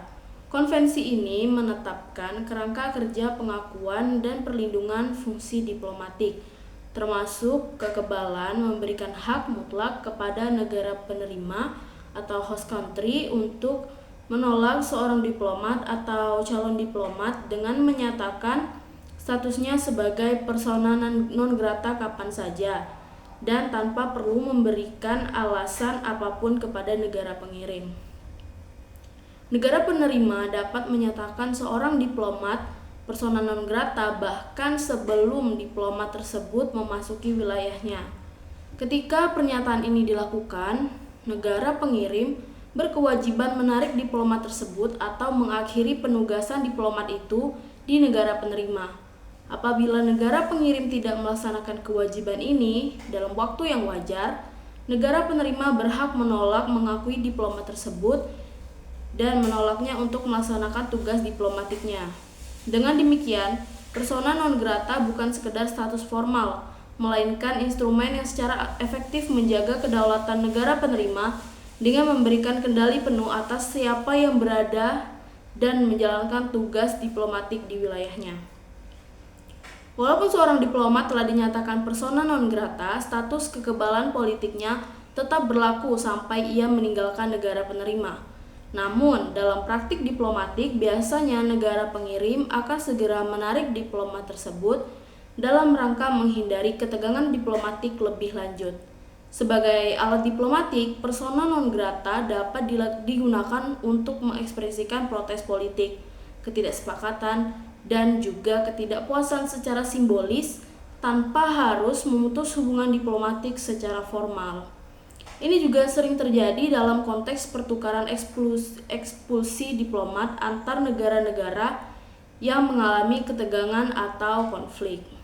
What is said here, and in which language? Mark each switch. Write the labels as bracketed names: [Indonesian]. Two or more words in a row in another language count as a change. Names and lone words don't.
[Indonesian] Konvensi ini menetapkan kerangka kerja pengakuan dan perlindungan fungsi diplomatik, termasuk kekebalan memberikan hak mutlak kepada negara penerima atau [English] host country [Indonesian] untuk menolak seorang diplomat atau calon diplomat dengan menyatakan statusnya sebagai [Latin] persona non grata [Indonesian] kapan saja dan tanpa perlu memberikan alasan apapun kepada negara pengirim. Negara penerima dapat menyatakan seorang diplomat [Latin] persona non grata [Indonesian] bahkan sebelum diplomat tersebut memasuki wilayahnya. Ketika pernyataan ini dilakukan, negara pengirim berkewajiban menarik diplomat tersebut atau mengakhiri penugasan diplomat itu di negara penerima. Apabila negara pengirim tidak melaksanakan kewajiban ini dalam waktu yang wajar, negara penerima berhak menolak mengakui diplomat tersebut dan menolaknya untuk melaksanakan tugas diplomatiknya. Dengan demikian, [Latin] persona non grata [Indonesian] bukan sekedar status formal, melainkan instrumen yang secara efektif menjaga kedaulatan negara penerima dengan memberikan kendali penuh atas siapa yang berada dan menjalankan tugas diplomatik di wilayahnya. Walaupun seorang diplomat telah dinyatakan [Latin] persona non grata, [Indonesian] status kekebalan politiknya tetap berlaku sampai ia meninggalkan negara penerima. Namun, dalam praktik diplomatik, biasanya negara pengirim akan segera menarik diplomat tersebut dalam rangka menghindari ketegangan diplomatik lebih lanjut. Sebagai alat diplomatik, [Latin] persona non grata [Indonesian] dapat digunakan untuk mengekspresikan protes politik, ketidaksepakatan, dan juga ketidakpuasan secara simbolis tanpa harus memutus hubungan diplomatik secara formal. Ini juga sering terjadi dalam konteks pertukaran ekspulsi diplomat antar negara-negara yang mengalami ketegangan atau konflik.